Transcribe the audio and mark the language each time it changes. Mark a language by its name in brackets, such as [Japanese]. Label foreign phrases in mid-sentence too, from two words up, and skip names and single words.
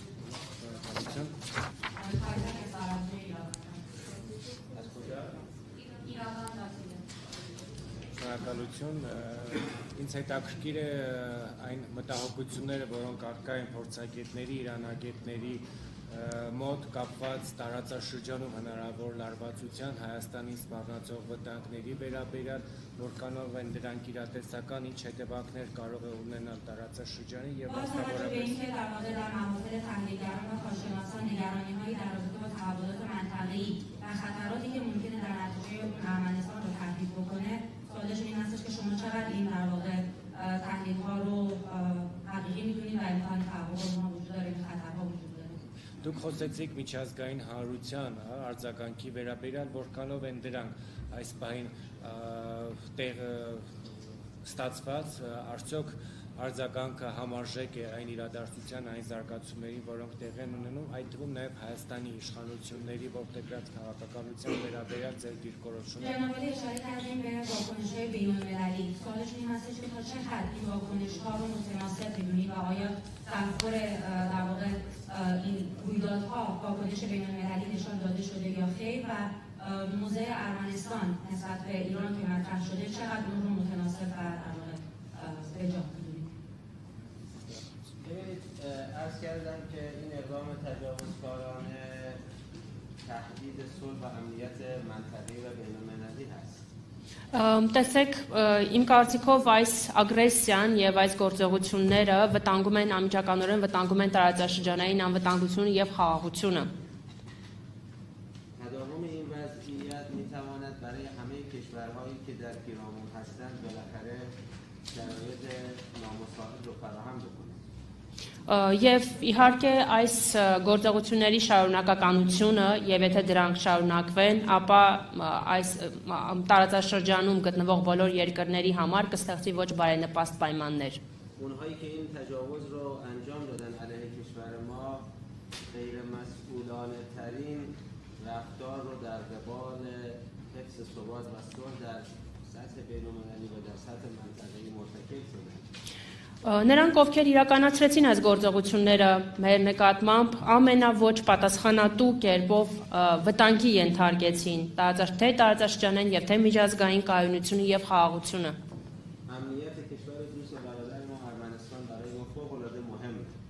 [Armenian] Շնորհակալություն։ Ինձ հետաքրքիր է այն մտահոգությունները, որոնք առկա են փորձագետների, իրանագետների մոտ կապված տարածաշրջանում հնարավոր լարվածության Հայաստանին սպառնացող վտանգների վերաբերյալ, որքանով են դրանք իրատեսական, ինչ հետևանքներ կարող է ունենալ տարածաշրջանի եւ [Persian] سوالش این هستش که شما چقدر این در واقع تحلیل ها رو حقیقی میدونید و امکان تحقق اونها وجود داره این خطرها وجود داره [Armenian] Դուք խոսեցիք միջազգային հանրության արձագանքի վերաբերյալ, որքանով են դրանք այս պահին տեղ ստացված, արդյոք արձագանքը համարժեք է այն իրադարձության, այն զարգացումներին, որոնք տեղ են ունենում, այդ թվում նաև Հայաստանի իշխանությունների ողջերտ քաղաքականության վերաբերյալ ձեր դիրքորոշումը։ [Persian] جناب اشاره کردیم به واکنش‌های بین‌المللی. سوالش این هستش که تا چه حد این واکنش‌ها رو متناسب می‌دونید و آیا تأخر در واقع این رویدادها واکنش بین‌المللی نشان داده شده یا خیر و موضع ارمنستان نسبت به ایران که مطرح شده چقدر اون رو متناسب و در واقع به جا می‌دونید. ببینید عرض کردم که این اقدام تجاوزکارانه تهدید صلح و امنیت منطقه‌ای و بین‌المللی هست. [Armenian] Տեսեք, իմ կարծիքով այս ագրեսիան եւ այս գործողությունները վտանգում են անմիջականորեն վտանգում են տարածաշրջանային անվտանգությունը եւ խաղաղությունը։ [Persian] تداوم این وضعیت می‌تواند برای همه کشورهایی که در پیرامون هستند بالاخره شرایط نامساعد رو فراهم بکنه. [Armenian] Եվ իհարկե այս գործողությունների շարունակականությունը եւ եթե դրանք շարունակվեն, ապա այս տարածաշրջանում գտնվող բոլոր երկրների համար կստեղծի ոչ բարենպաստ պայմաններ։ [Persian] اونهایی که این تجاوز رو انجام دادن علیه کشور ما غیر مسئولانه ترین رفتار رو در قبال حفظ ثبات و صلح در سطح بین‌المللی و در سطح منطقه‌ای مرتکب شدن. [Armenian] Նրանք, ովքեր իրականացրեցին այս գործողությունները մեր նկատմամբ, ամենաոչ պատասխանատու կերպով վտանգի ենթարկեցին թե տարածաշրջանային եւ թե միջազգային կայունությունը եւ խաղաղությունը։ [Persian] امنیت کشور دوست و برادر ما ارمنستان برای ما فوق‌العاده مهمه.